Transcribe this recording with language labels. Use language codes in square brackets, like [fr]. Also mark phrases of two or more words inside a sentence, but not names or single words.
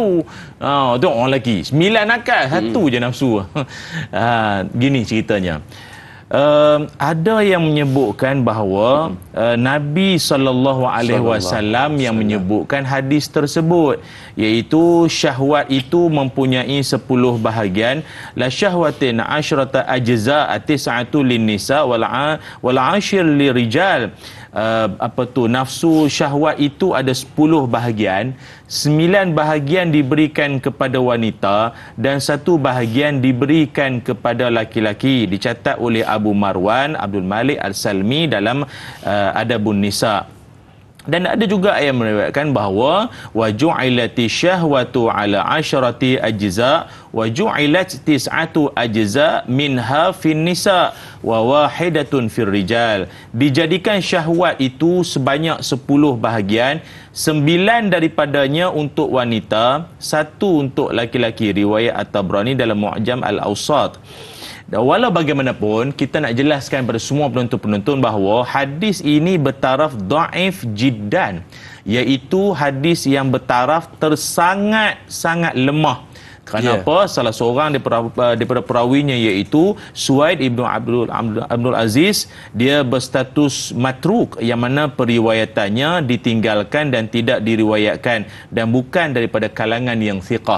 [ms] Tu orang lelaki 9 akal, 1 je nafsu. Gini ceritanya. Ada yang menyebutkan bahawa Nabi SAW yang menyebutkan hadis tersebut, iaitu syahwat itu mempunyai 10 bahagian. [ar] لا شهوة عشرة أجزاء التسعة للنساء والعاشر للرجال. [ms] Nafsu syahwat itu ada 10 bahagian. 9 bahagian diberikan kepada wanita dan 1 bahagian diberikan kepada laki-laki. Dicatat oleh Abu Marwan Abdul Malik Al-Salmi dalam Adabun Nisa. Dan ada juga yang meriwayatkan bahawa [ar] وجعلت الشهوة على عشرة أجزاء وجعلت تسعة أجزاء منها في النساء وواحدة في الرجال. [ms] Dijadikan syahwat itu sebanyak 10 bahagian, 9 daripadanya untuk wanita, 1 untuk laki-laki. Riwayat At-Tabrani dalam Mu'jam Al-Awsat. Dan walau bagaimanapun, kita nak jelaskan pada semua penonton-penonton bahawa hadis ini bertaraf [ar] ضعيف جدا, [ms] iaitu hadis yang bertaraf tersangat-sangat lemah. Kenapa? Salah seorang daripada perawinya iaitu Suaid Ibn Abdul Aziz, dia berstatus matruk, yang mana periwayatannya ditinggalkan dan tidak diriwayatkan dan bukan daripada kalangan yang thiqah.